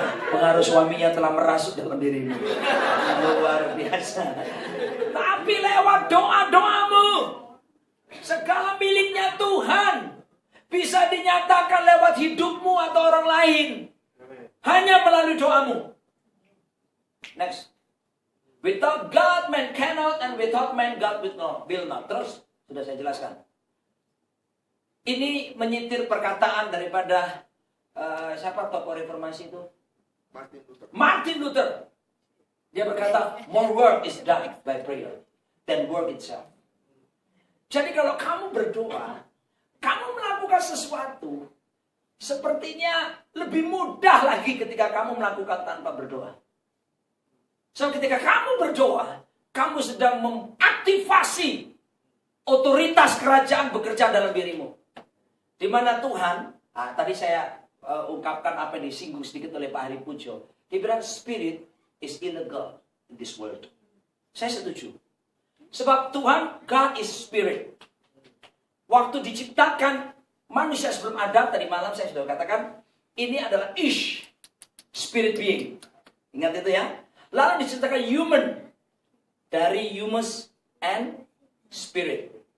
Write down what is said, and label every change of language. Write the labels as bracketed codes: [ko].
[id] Pengaruh suaminya telah merasuk dalam dirimu. Luar biasa. Tapi lewat doa-doamu, segala miliknya Tuhan bisa dinyatakan lewat hidupmu atau orang lain. Hanya melalui doamu. Next. [en] Without God, man cannot, and without man, God will not. [id] Terus, sudah saya jelaskan. Ini menyitir perkataan daripada siapa tokoh reformasi itu? Martin Luther. Dia berkata, [en] more work is done by prayer than work itself. [id] Jadi kalau kamu berdoa, kamu melakukan sesuatu, sepertinya lebih mudah lagi ketika kamu melakukan tanpa berdoa. So ketika kamu berdoa, kamu sedang mengaktifasi otoritas kerajaan bekerja dalam dirimu. Di mana Tuhan, tadi saya ungkapkan apa yang disinggung sedikit oleh Pak Hari Pujo. Dia bilang [en] spirit is illegal in this world. [id] Saya setuju. Sebab Tuhan, [en] God is spirit. [id] Waktu diciptakan manusia sebelum Adam, tadi malam saya sudah katakan, ini adalah ish, spirit being. Ingat itu ya. Lalu diciptakan human, dari humus and spirit.